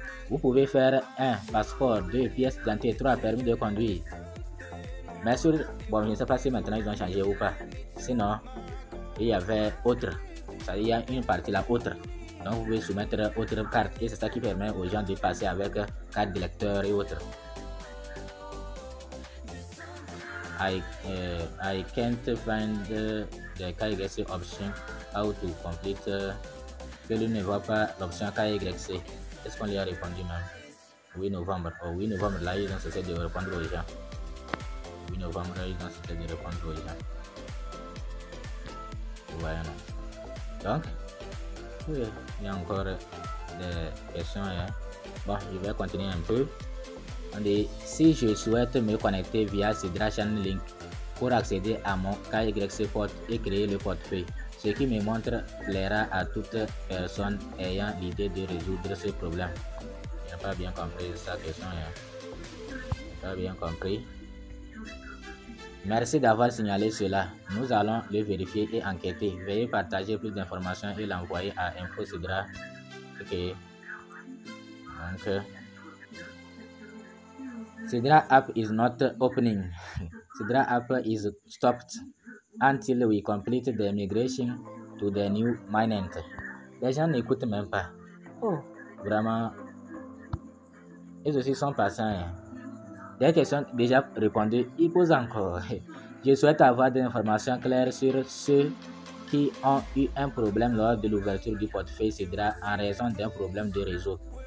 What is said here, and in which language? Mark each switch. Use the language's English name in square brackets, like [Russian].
[French] Vous pouvez faire 1 passeport, 2 pièces d'identité, 3 permis de conduire. Mais sur, bon, je ne sais pas si maintenant ils ont changé ou pas. Sinon, il y avait autre. C'est-à-dire, il y a une partie là, autre. Donc, vous pouvez soumettre autre carte. Et c'est ça qui permet aux gens de passer avec carte de lecteur et autres. [English] I can't find the KYC option. How to complete. [French] Que lui ne voit pas l'option KYC. Est-ce qu'on lui a répondu même? 8 novembre. Oh, 8 novembre, là, ils ont cessé de répondre aux gens. 8 novembre, ils ont cessé de répondre aux gens. Vous voyez, non? Donc, oui, il y a encore des questions. Hein. Bon, je vais continuer un peu. On dit, si je souhaite me connecter via Sidra Channel Link pour accéder à mon KYC port et créer le portefeuille, ce qui me montre plaira à toute personne ayant l'idée de résoudre ce problème. Je n'ai pas bien compris sa question. Pas bien compris. Merci d'avoir signalé cela. Nous allons le vérifier et enquêter. Veuillez partager plus d'informations et l'envoyer à InfoSidra. Ok. [English] Donc, Sidra app is not opening. Sidra app is stopped until we complete the migration to the new mainnet. [French] Les gens n'écoutent même pas. Oh, vraiment. Ils aussi sont patients. Hein. Des questions déjà répondues, ils posent encore. Je souhaite avoir des informations claires sur ceux qui ont eu un problème lors de l'ouverture du portefeuille Sidra en raison d'un problème de réseau.